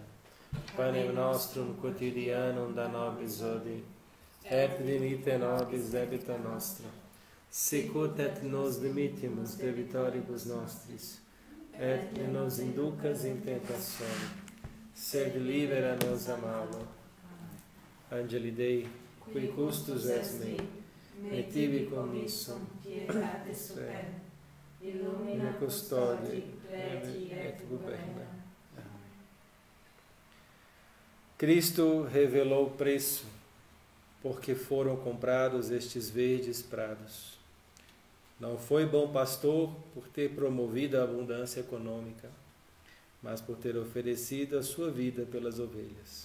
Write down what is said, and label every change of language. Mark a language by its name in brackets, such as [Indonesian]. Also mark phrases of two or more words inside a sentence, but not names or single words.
[Latin] Panem nostrum quotidianum da nobis hodie, et dimitte nobis debita nostra, sicut et nos dimittimus debitoribus nostris, et ne nos inducas in tentationem, sed libera nos a malo. Angeli Dei, qui custos es mei, et tibi commissum, pietate super, illumina custode, et guberna. [Portuguese] Amém. Cristo revelou o preço, porque foram comprados estes verdes prados. Não foi bom pastor por ter promovido a abundância econômica, mas por ter oferecido a sua vida pelas ovelhas.